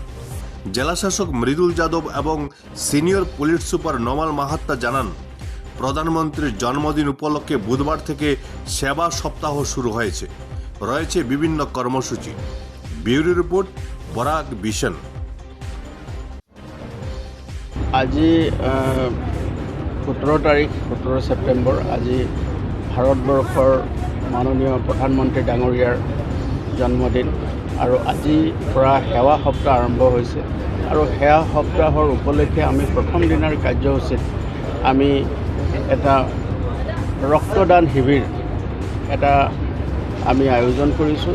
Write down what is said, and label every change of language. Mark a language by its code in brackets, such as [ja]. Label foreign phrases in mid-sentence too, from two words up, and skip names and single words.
[bn] জেলাশাসক মৃদুল যাদব এবং সিনিয়র পুলিশ সুপার নোমাল মাহাত্তা জানান, প্রধানমন্ত্রীর জন্মদিন উপলক্ষে বুধবার থেকে সেবা সপ্তাহ শুরু হয়েছে। রয়েছে বিভিন্ন কর্মসূচি। ব্যুরো রিপোর্ট, বরাক ভিশন। [as] আজি 17 তাৰিখ 17 ছেপ্টেম্বৰ আজি ভাৰতবৰ্ষৰ মাননীয় প্ৰধানমন্ত্ৰী ডাঙৰীয়াৰ জন্মদিন আৰু আজিৰ পৰা সেৱা সপ্তাহ আৰম্ভ হৈছে আৰু সেৱা সপ্তাহৰ উপলক্ষে আমি প্ৰথম দিনৰ কাৰ্যসূচীত আমি এটা ৰক্তদান শিবিৰ আমি আয়োজন কৰিছোঁ।